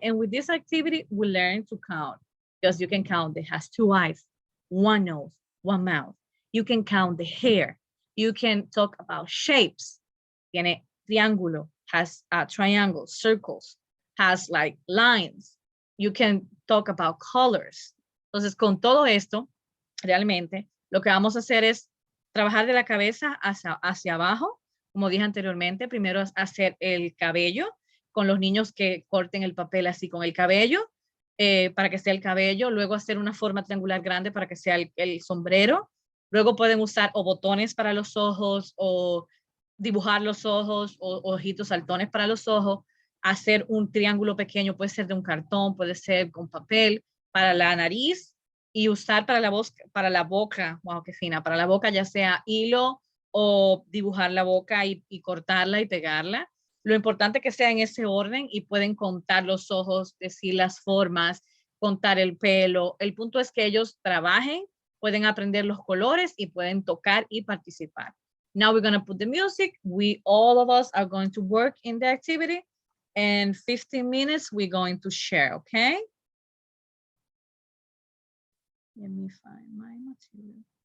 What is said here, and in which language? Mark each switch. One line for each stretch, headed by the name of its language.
English: And with this activity, we learn to count because you can count. It has 2 eyes, 1 nose, 1 mouth. You can count the hair. You can talk about shapes.
Spanish: Tiene triángulo,
English: has triangles, circles, has like lines. You can talk about colors.
Spanish: Entonces, con todo esto, realmente, lo que vamos a hacer es trabajar de la cabeza hacia abajo. Como dije anteriormente, primero es hacer el cabello, con los niños que corten el papel así con el cabello, para que sea el cabello. Luego hacer una forma triangular grande para que sea el sombrero. Luego pueden usar o botones para los ojos o dibujar los ojos o ojitos saltones para los ojos, hacer un triángulo pequeño, puede ser de un cartón, puede ser con papel, para la nariz y usar para la boca, wow, qué fina, para la boca ya sea hilo o dibujar la boca y cortarla y pegarla. Lo importante es que sea en ese orden y pueden contar los ojos, decir las formas, contar el pelo. El punto es que ellos trabajen, pueden aprender los colores y pueden tocar y participar.
English: Now we're going to put the music. All of us are going to work in the activity. And 15 minutes, we're going to share, okay? Let me find my material.